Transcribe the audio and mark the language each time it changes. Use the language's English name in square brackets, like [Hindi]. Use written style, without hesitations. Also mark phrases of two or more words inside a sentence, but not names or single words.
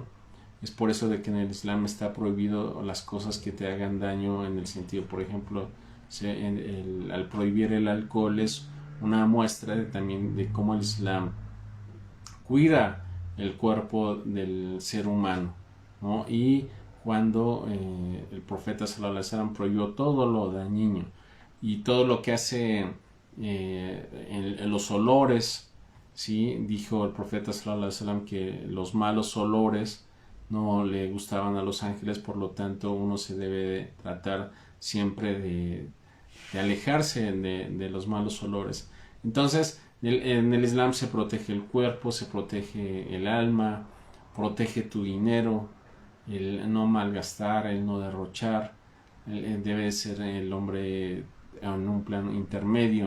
[Spanish] Es por eso de que en el Islam está prohibido las cosas que te hagan daño, en el sentido, por ejemplo, al prohibir el alcohol es una muestra también de cómo el Islam cuida el cuerpo del ser humano, ¿no? Y cuando el profeta [Arabic] صلى الله عليه وسلم [Spanish] prohibió todo lo dañino y todo lo que hace en los olores, ¿sí? Dijo el profeta [Arabic] صلى الله عليه وسلم [Spanish] que los malos olores no le gustaban a los ángeles, por lo tanto uno se debe de tratar siempre de alejarse de los malos olores. Entonces en el Islam se protege el cuerpo, se protege el alma, protege tu dinero, el no malgastar, el no derrochar, debe ser el hombre en un plano intermedio.